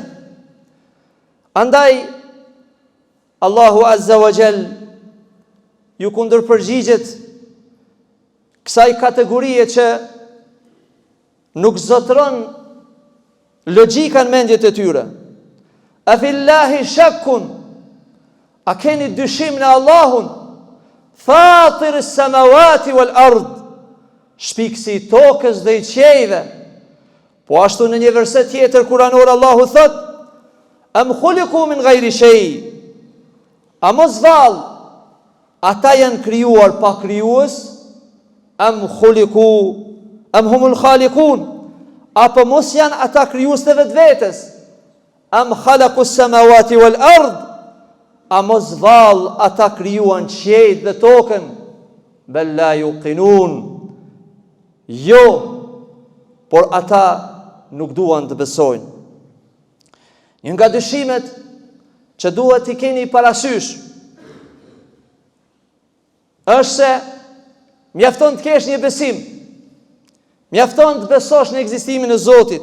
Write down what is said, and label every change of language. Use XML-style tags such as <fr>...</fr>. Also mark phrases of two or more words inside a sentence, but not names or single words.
<sq>Andaj Allahu</sq> <ar>عز وجل</ar> <sq>ju kundërpërgjigjet kësaj kategorie që nuk zotëron logjika në mendjet e tyre.</sq> <ar>أفي الله شك,</ar> <sq>a keni dyshim në Allahun,</sq> <ar>فاطر السماوات والأرض,</ar> <sq>shpikësi i tokës dhe i qiejve. Po ashtu në një verset tjetër kuranor Allahu thot,</sq> <ar>أم خلقوا من غير</ar> <sq>shay, a mos vallë ata janë krijuar pa krijues,</sq> <ar>أم هم الخالقون,</ar> <sq>apo mos janë ata krijues të vetvetes,</sq> <ar>أم خلقوا السماوات والأرض,</ar> <sq>a mos vallë ata krijuan qiejt dhe tokën,</sq> <ar>بل لا يوقنون,</ar> <sq>jo, por ata nuk duan të besojnë. Një nga dyshimet që duhet t'i keni parasysh është se mjafton të kesh një besim, mjafton të besosh në ekzistimin e Zotit.</sq>